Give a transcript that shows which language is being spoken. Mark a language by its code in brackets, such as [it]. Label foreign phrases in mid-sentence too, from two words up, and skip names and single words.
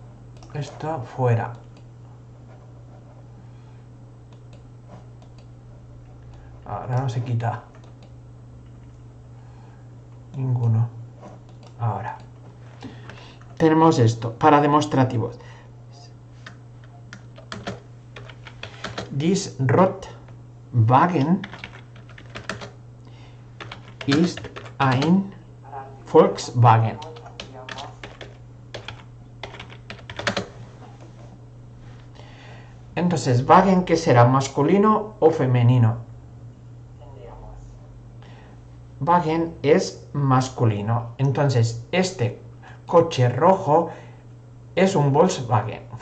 [es] Esto fuera. Ahora no se quita ninguno. Ahora tenemos esto para demostrativos. [de] Dies Rotwagen ist ein Volkswagen. [es] Entonces, Wagen, ¿qué será? ¿Masculino o femenino? Wagen es masculino. Entonces, este coche rojo es un Volkswagen.